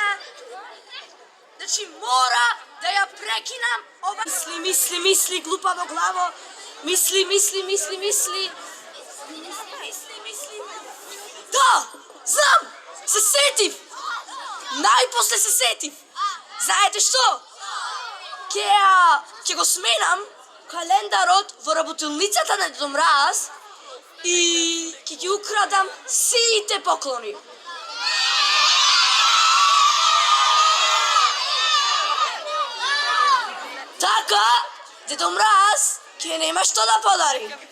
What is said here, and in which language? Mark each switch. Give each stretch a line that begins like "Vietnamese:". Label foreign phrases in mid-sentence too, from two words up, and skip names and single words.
Macedonian: Значи мора да ја прекинам ова... Мисли, глупаво главо. Мисли. Да, знам, се сетив. Најпосле се сетив. Знаете што? Ќе го сменам календарот во работилницата на Дедо Мраз и ќе ги украдам сите поклони. Така, Дедо Мраз ќе нема што да подари.